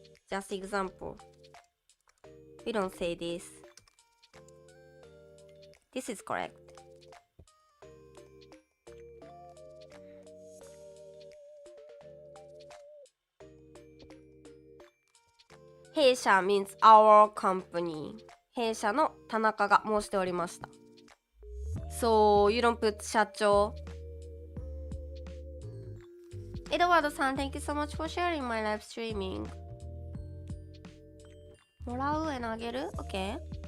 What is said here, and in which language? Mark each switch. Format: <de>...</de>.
<en>Just example. We don't say this. This is correct. 弊社 means our company.</en> <ja>弊社の田中が申しておりました。</ja> <en>So, you don't put 社長。エドワードさん、Thank you so much for sharing my live streaming. もらうandあげる ?OK?</en>